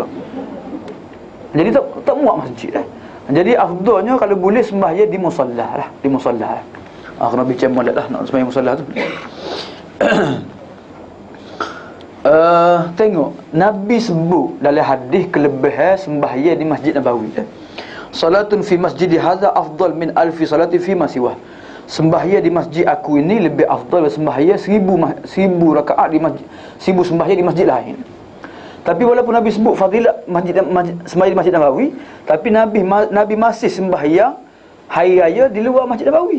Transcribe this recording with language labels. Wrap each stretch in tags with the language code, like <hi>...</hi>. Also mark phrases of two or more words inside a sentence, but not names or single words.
<ms>Jadi tak muat masjid dah. Jadi afdalnya kalau boleh sembahyang di musalla lah, di musalla. Kena bincang molek lah nak sembahyang musalla tu. Tengok Nabi sebut dalam hadis kelebihan sembahyang di Masjid Nabawi.</ms> <ar>صلاة في مسجد هذا أفضل من ألف صلاة في ما سواه.</ar> <ms>Sembahyang di masjid aku ini lebih afdal sembahyang 1000 rakaat di masjid, 1000 sembahyang di masjid lain. Tapi walaupun Nabi sebut fadilat sembahyang di Masjid Nabawi, tapi Nabi masih sembahyang hari raya di luar Masjid Nabawi.</ms>